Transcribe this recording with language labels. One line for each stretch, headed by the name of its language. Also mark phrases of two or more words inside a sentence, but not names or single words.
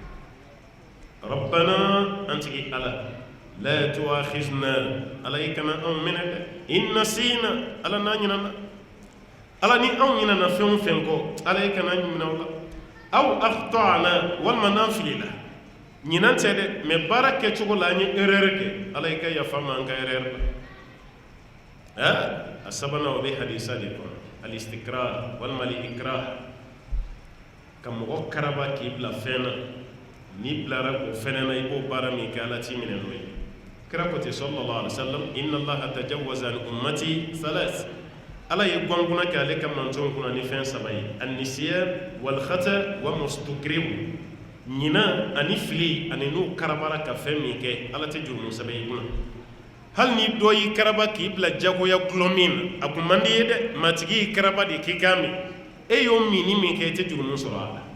Bambara: rabbana an tigi ala
Arabic: لا تؤاخذنا
Bambara: ala i kana anw minɛ dɛ
Arabic: إن نسينا
Bambara: ala n'a ɲinana ala ni anw ɲinana fɛn o fɛn kɔ ala i kana ɲinɛ o la
Arabic: أو أخطأنا
Bambara: walima n'an filila ɲinan tɛ dɛ mɛ baara kɛcogo la an ye erreur kɛ ala i ka yafa ma an ka erreur la a sabanan o bɛ hadisa de kɔnɔ al-istikrah walima al-ikrah ka mɔgɔ karaba k'i bila fɛn na n'i bilara o fɛnɛ na i b'o baara min kɛ ala t'i minɛ n'o ye kira ko ten
Arabic: صلى الله عليه وسلم إن الله تجاوز عن أمتي ثلاث
Bambara: ala ye gɔnkuna kɛ ale ka mantonw kunna ni fɛn saba ye
Arabic: النسيان والخطأ والمستكره
Bambara: ɲina ani fili ani n'u karabara ka fɛn min kɛ ala tɛ jurumu sɛbɛn i kunna hali ni dɔ y'i karaba k'i bila jagoya gulɔ min na a kun man di ye dɛ matigi y'i karaba de k'i k'a min e y'o minni min kɛ i tɛ jurumu sɔrɔ a la